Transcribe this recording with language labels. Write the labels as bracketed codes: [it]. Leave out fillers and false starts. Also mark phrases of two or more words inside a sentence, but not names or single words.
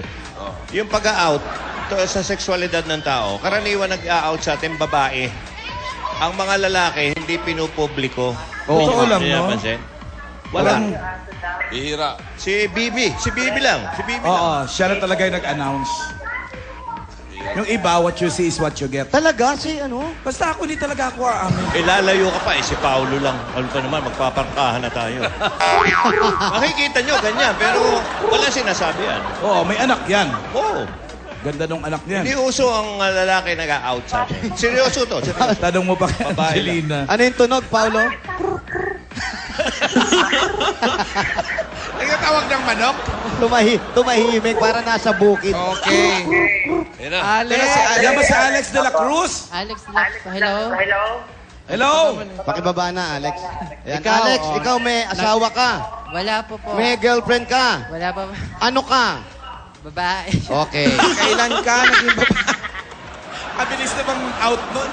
[tl] Yung pag-out sa sexualidad ng tao, karaniwan nag-out sa ating babae. Ang mga lalaki, hindi pinupubliko. Totoo lang, Hindi no? napansin? Walang... Ihira. Si Bibi lang. Si Bibi lang. Oo, siya na talaga yung nag-announce. Yung iba, [en] what you see is what you get. [tl] Talaga, si ano? Basta ako, hindi talaga ako aamin. Lalayo ka pa eh. Si Paolo lang. Ano pa naman, magpaparkahan na tayo. Makikita nyo, ganyan. Pero wala sinasabi yan. Oo, may anak yan. Oo. Ganda nung anak niyan. Hindi uso ang lalaki nag-out sa atin. Seryoso to. Seryoso. Tanong mo pa kay Babae Angelina. Ano yung tunog, Paolo? Nagtatawag ng manok? Tumahimik para nasa bukid. Okay. Yan na. Alex. Yan ba si Alex de la Cruz? Alex Lux, hello? Hello? Hello? Pakibaba na, Alex. Yan, Ikaw, Alex, oh. ikaw may asawa ka. Wala po po. May girlfriend ka. Wala pa. Ano ka? Babae. Okay. Kailan ka naging babae? Abilis na bang out nun?